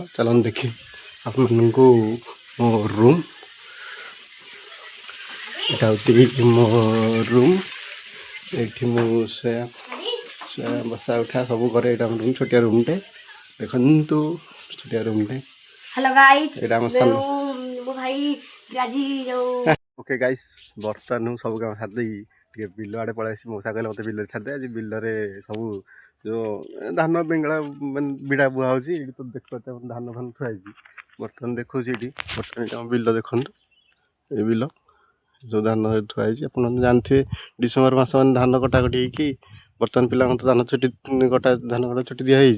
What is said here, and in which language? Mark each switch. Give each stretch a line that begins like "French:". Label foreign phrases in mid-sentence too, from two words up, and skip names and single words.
Odia: ଚାଲନ୍ତୁ ଦେଖି ଆପଣମାନଙ୍କୁ ମୋ ରୁମ୍। ଏଇଟା ହେଉଛି ମୋ ରୁମ୍। ଏଇଠି ମୁଁ ଶୋୟା ବସା ଉଠା ସବୁ କରେ। ଏଇଟା ଆମ ରୁମ୍, ଛୋଟିଆ ରୁମ୍ଟେ। ଦେଖନ୍ତୁ ଛୋଟିଆ ରୁମ୍ଟେ।
English: Hello guys,
Odia: ଏଇଟା ଆମ ସାନ।
Hindi: वो भाई राजी जो
English: OK guys,
Odia: ବର୍ତ୍ତମାନ ମୁଁ ସବୁ କାମ ଛାଡ଼ିଦେଇ ଟିକେ ବିଲ ଆଡ଼େ ପଳେଇ ଆସିଛି। ମଉସା କହିଲେ ମୋତେ ବିଲରେ ଛାଡ଼ିଦେ। ଆଜି ବିଲରେ ସବୁ ଯେଉଁ ଧାନ ବେଙ୍ଗଳା ମାନେ ବିଡ଼ା ବୁହା ହେଉଛି। ଏଇଠି ତ ଦେଖିପାରୁଛ ଧାନ ଫାନ ଥୁଆ ହେଇଛି। ବର୍ତ୍ତମାନ ଦେଖୁଛି ଏଇଠି, ବର୍ତ୍ତମାନ ଆମ ବିଲ ଦେଖନ୍ତୁ। ଏ ବିଲ ଯେଉଁ ଧାନ ଥୁଆ ହେଇଛି, ଆପଣ ଜାଣିଥିବେ ଡିସେମ୍ବର ମାସ ମାନେ ଧାନ କଟାକଟି ହେଇକି ବର୍ତ୍ତମାନ ପିଲାଙ୍କୁ ତ ଧାନ ଛୁଟି ଦିଆହେଇଛି।